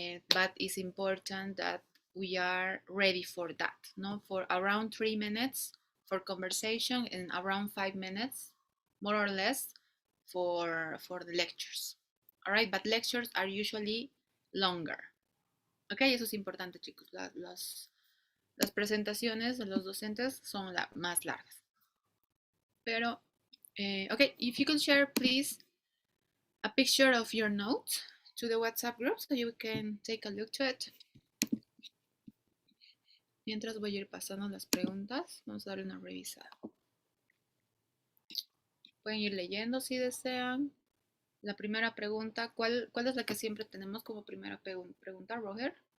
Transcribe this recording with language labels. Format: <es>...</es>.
<en>But it's important that we are ready for that, no? For around 3 minutes for conversation and around 5 minutes, more or less, for the lectures. All right, but lectures are usually longer.</en> <es>Ok, eso es importante, chicos. Las presentaciones de los docentes son más largas.</es> <en>Pero, ok, if you can share, please, a picture of your note to the WhatsApp group so you can take a look to it.</en> <es>Mientras voy a ir pasando las preguntas, vamos a darle una revisada. Pueden ir leyendo si desean. La primera pregunta, ¿cuál es la que siempre tenemos como primera pregunta, Roger?</es>